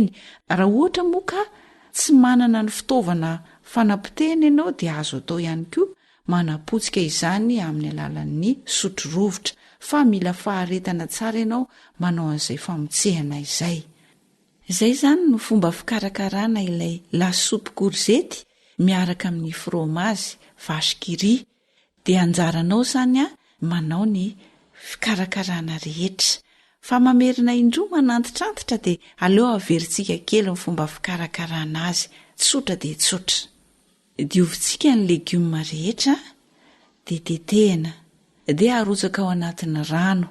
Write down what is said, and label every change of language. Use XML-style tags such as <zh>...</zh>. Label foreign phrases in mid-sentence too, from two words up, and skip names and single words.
<mg>Raha ohatra moa ka tsy manana ny fitaovana fanapotehana ianao dia azo atao ihany koa manapotsika izany amin'ny alalan'ny sotro rovitra, fa mila faharetana tsara ianao manao an'izay famotsehana izay. Izay izany no fomba fikarakarana ilay lasopy korzety miaraka amin'ny fromage vache qui rit. Dia anjaranao izany manao ny fikarakarana rehetra. Fa mamerina indroa manantitrantitra dia aleo averintsika kely ny fomba fikarakarana azy, tsotra dia tsotra. Diovintsika ny legioma rehetra dia tetehana dia arotsaka ao anatin'ny rano.</mg>